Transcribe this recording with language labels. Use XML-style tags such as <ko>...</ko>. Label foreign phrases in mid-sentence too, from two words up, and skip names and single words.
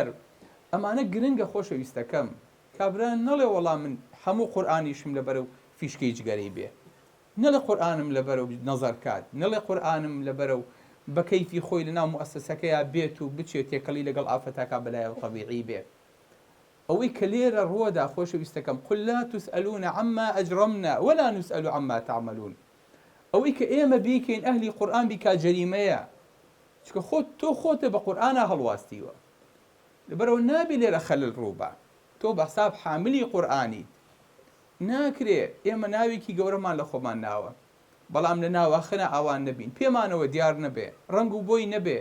<ckb>ئەمانە گرنگە خۆشەویستەکەم. کابران نەڵێ وەڵام من هەموو قورئانیشم لەبەرەو فیشکەی جگەرەی بێ، نەڵێ قورئانم لەبەرەو نەزەر کات، نەڵێ قورئانم لەبەرەو بە کەیفی خۆی لەناو موەسسەسەکەیە بێت و بچێت تێکەڵی لەگەڵ ئافەتاکە بەلایەوە طەبیعی بێ. ئەوەی کە لێرە ڕووەدا خۆشەویستەکەم</ckb> <ar>قل لا تسألون عما أجرمنا ولا نسأل عما تعملون.</ar> <ckb>ئەوەی کە ئێمە بیکەین ئەهلی قورئان بیکا جەریمەیە، چکە تۆ خۆتە بە قورئانە هەڵواستیوە، لەبەرەوە نابێ لێرە خەلل ڕووبە. تۆ بە حساب حاملی قورئانی ناکرێ ئێمە ناوێکی گەورەمان لە خۆمان ناوە، بەڵام لە ناوەخنە ئاوان نەبین، پێمانەوە دیار نەبێ، ڕنگ و بۆی نەبێ.</ckb>